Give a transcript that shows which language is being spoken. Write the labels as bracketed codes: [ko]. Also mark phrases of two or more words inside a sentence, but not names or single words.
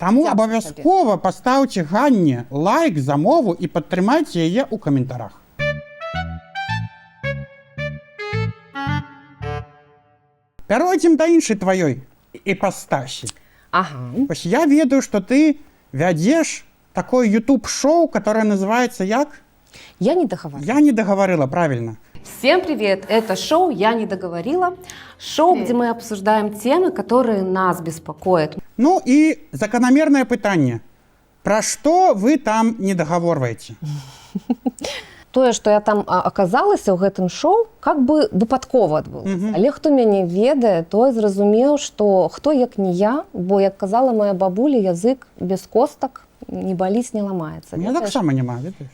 [be] Таму абавязкова пастаўце Ганне лайк за мову і падтрымайце яе ў каментарах. Пяройдзем да іншай тваёй іпастасі. Ага. Вось я ведаю, што ты вядзеш такое YouTube-шоу, [ru] которое называется [be] як? [ru] Я не договорила. Я не договорила, правильно. Всем привет! Это шоу «Я не договорила». Шоу, где мы обсуждаем темы, которые нас беспокоят. Ну и закономерное пытанне. Про что вы там не договорваете? [be] Тое, што я там аказалася ў гэтым шоу, как бы выпадкова адбылося. Але хто мяне ведае, той зразумеў, што хто як не я, бо, як казала моя бабуля, язык без костак не баліць, не ламаецца. Я так само няма, ведаеш?